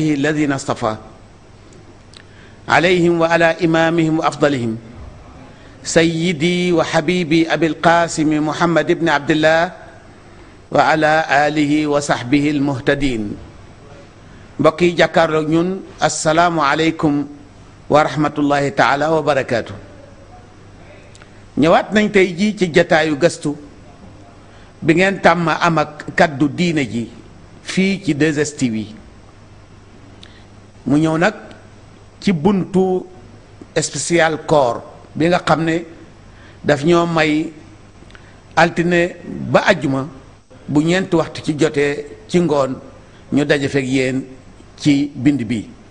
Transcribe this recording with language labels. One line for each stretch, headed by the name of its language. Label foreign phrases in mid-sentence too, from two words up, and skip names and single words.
Arabic: الذين اصطفى عليهم وعلى إمامهم وأفضلهم سيدي وحبيبي أبي القاسم محمد بن عبد الله وعلى آله وصحبه المهتدين بقي جاكارلو ñun السلام عليكم ورحمة الله تعالى وبركاته
Wolof: ñëwaat nañ tey jii ci jataayu gëstu bi ngeen tàmm am ak kaddu diine ji fii ci 2STV mu ñëw nag ci buntu spécial koor bi nga xam ne daf ñoo may altine ba ajjuma bu ñeenti waxtu ci jotee ci ngoon ñu daje fekk yéen ci bind bi